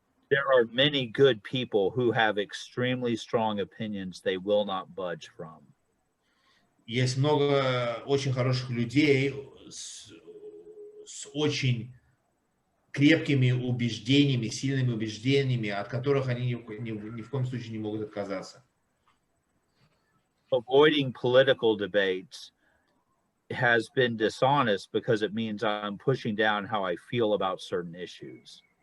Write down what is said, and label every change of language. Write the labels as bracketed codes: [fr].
[en] There are many good people who have extremely strong opinions they will not budge from. [ru] Есть много очень хороших людей с очень крепкими убеждениями, сильными убеждениями, от которых они ни в коем случае не могут отказаться. [en] Avoiding political debates has been dishonest because it means I'm pushing down how I feel about certain issues.